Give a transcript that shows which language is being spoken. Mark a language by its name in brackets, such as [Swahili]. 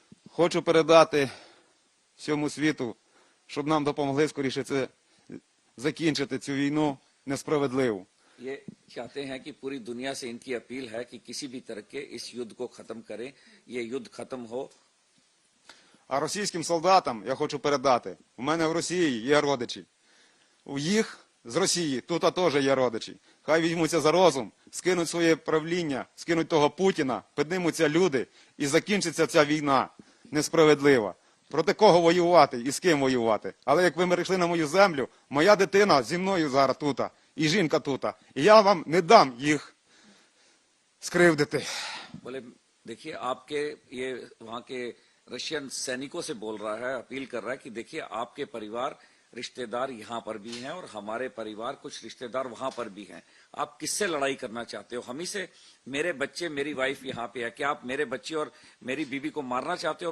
[Ukrainian] Хочу передати всьому світу, щоб нам допомогли скоріше це закінчити цю війну несправедливу. [Hindi] ये चाहते हैं कि पूरी दुनिया से इनकी अपील है कि किसी भी तरह के इस युद्ध को खत्म करें, ये युद्ध खत्म हो। [Ukrainian] А російським солдатам я хочу передати, у мене в Росії є родичі. У їх з Росії тут теж є родичі. Хай візьмуться за розум, скинуть своє правління, скинуть того Путіна, піднімуться люди і закінчиться ця війна несправедлива. Проти кого воювати і з ким воювати. Але як ви прийшли на мою землю, моя дитина зі мною зараз тут, і жінка тут. І я вам не дам їх скривдити. [Hindi] बोले देखिए आपके ये वहां के रशियन सैनिकों से बोल रहा है, अपील कर रहा है कि देखिए आपके परिवार रिश्तेदार यहाँ पर भी हैं और हमारे परिवार कुछ रिश्तेदार वहां पर भी हैं। आप किससे लड़ाई करना चाहते हो? हम ही से? मेरे बच्चे, मेरी वाइफ यहाँ पे है, क्या आप मेरे बच्चे और मेरी बीवी को मारना चाहते हो?